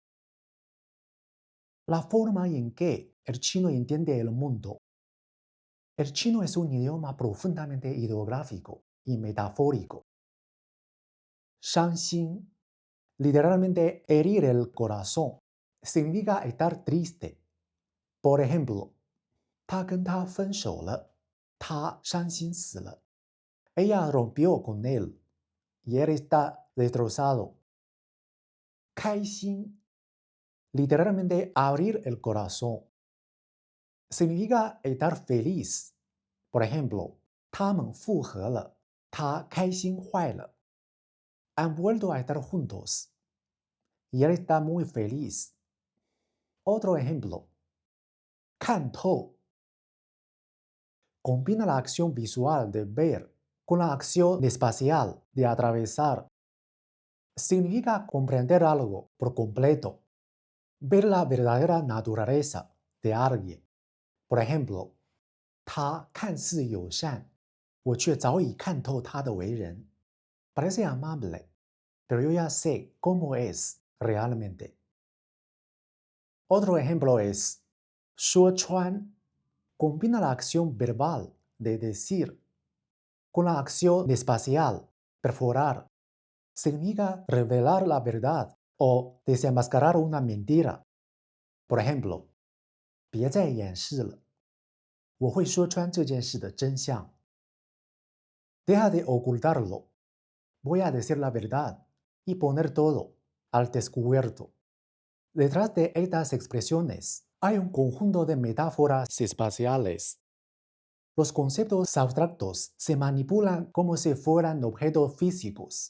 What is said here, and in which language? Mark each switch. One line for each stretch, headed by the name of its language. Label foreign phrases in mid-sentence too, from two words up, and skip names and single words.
Spanish: La forma en que el chino entiende el mundo. El chino es un idioma profundamente ideográfico y metafórico. Shanxin, literalmente herir el corazón, significa estar triste. Por ejemplo,
Chinese: 他跟她分手了，他伤心死了。
Spanish: Ella rompió con él y él está destrozado. 开心 literalmente abrir el corazón. Significa estar feliz. Por ejemplo,
Chinese: 他们复合了，他开心坏了。
Spanish: Han vuelto a estar juntos. Y él está muy feliz. Otro ejemplo. 看透 combina la acción visual de ver con la acción espacial de atravesar. Significa comprender algo por completo, ver la verdadera naturaleza de alguien. Por ejemplo,
Chinese: 他看似友善，我却早已看透他的为人。
Spanish: Parece amable, pero yo ya sé cómo es realmente. Otro ejemplo es 说穿 combina la acción verbal de decir con la acción espacial, perforar. Significa revelar la verdad o desenmascarar una mentira. Por ejemplo,
Chinese: 别再掩饰了，我会说穿这件事的真相。
Spanish: Deja de ocultarlo. Voy a decir la verdad y poner todo al descubierto. Detrás de estas expresiones hay un conjunto de metáforas espaciales. Los conceptos abstractos se manipulan como si fueran objetos físicos.